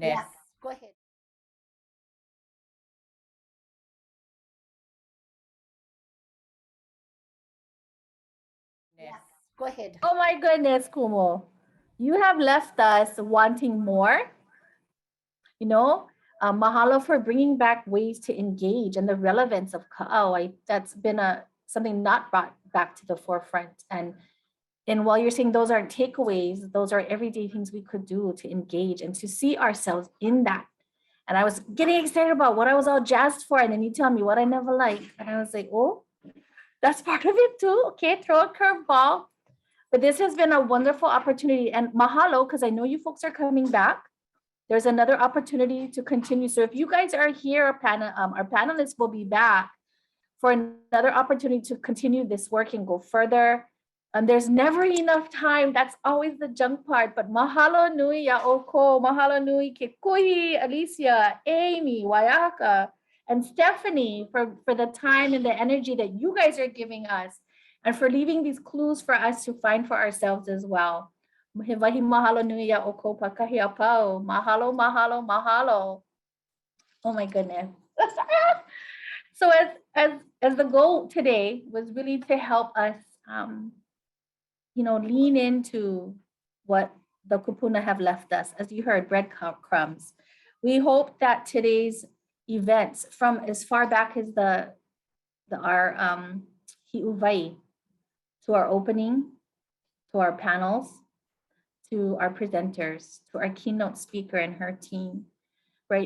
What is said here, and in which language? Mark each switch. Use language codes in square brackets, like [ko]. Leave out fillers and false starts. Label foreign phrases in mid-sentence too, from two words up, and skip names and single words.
[en] Yes, go ahead. Yes, go ahead. Oh my goodness, Kumu. You have left us wanting more. You know, mahalo for bringing back ways to engage and the relevance of kaʻao. That's been something not brought back to the forefront. And while you're saying those aren't takeaways, those are everyday things we could do to engage and to see ourselves in that. And I was getting excited about what I was all jazzed for. And then you tell me what I never liked. And I was like, oh, that's part of it too. Okay, throw a curveball. But this has been a wonderful opportunity. And mahalo, because I know you folks are coming back. There's another opportunity to continue. So if you guys are here, our panelists will be back for another opportunity to continue this work and go further. And there's never enough time. That's always the junk part. [haw] But mahalo nui ya oko, mahalo nui Kekuhi, [en] Alicia, Amy, Waiaka, and Stephanie for the time and the energy that you guys are giving us and for leaving these clues for us to find for ourselves as well. [haw] Mahalo nui ya oko pakahi apau. Mahalo, mahalo, mahalo. [en] Oh my goodness. So as the goal today was really to help us lean into what the Kūpuna have left us. As you heard, breadcrumbs. We hope that today's events, from as far back as our hi'uwai, to our opening, to our panels, to our presenters, to our keynote speaker and her team, right?